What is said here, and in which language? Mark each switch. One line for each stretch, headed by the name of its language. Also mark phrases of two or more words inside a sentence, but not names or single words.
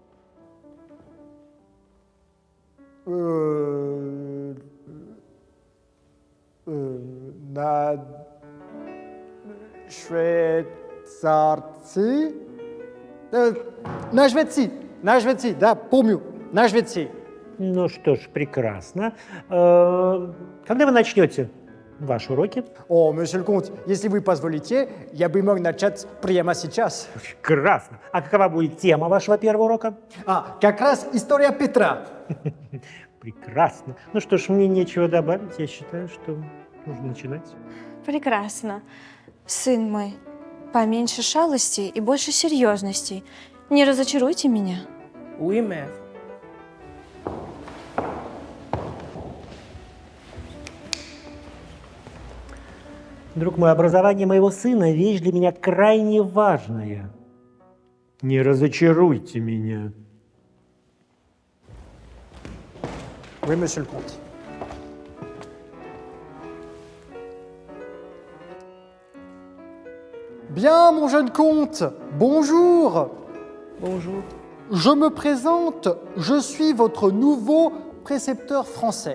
Russian: На Швейцарии? На Швеции, да, помню, на Швеции. Ну что ж, прекрасно. Когда вы начнете ваши уроки? О,
French: monsieur le comte,
Russian: если вы позволите, я бы мог начать прямо сейчас. Прекрасно. А какова будет тема вашего первого урока? Как раз история Петра. Прекрасно. Ну что ж, мне нечего добавить. Я считаю, что нужно начинать. Прекрасно. Сын мой, поменьше шалостей и больше серьезностей. Не разочаруйте меня.
French: Oui, mère.
Russian: Друг мой, образование моего сына – вещь для меня крайне важная. Не разочаруйте меня.
French: Oui, monsieur le comte. Bien, mon jeune comte, bonjour. Bonjour. Je me présente, je suis votre nouveau précepteur français.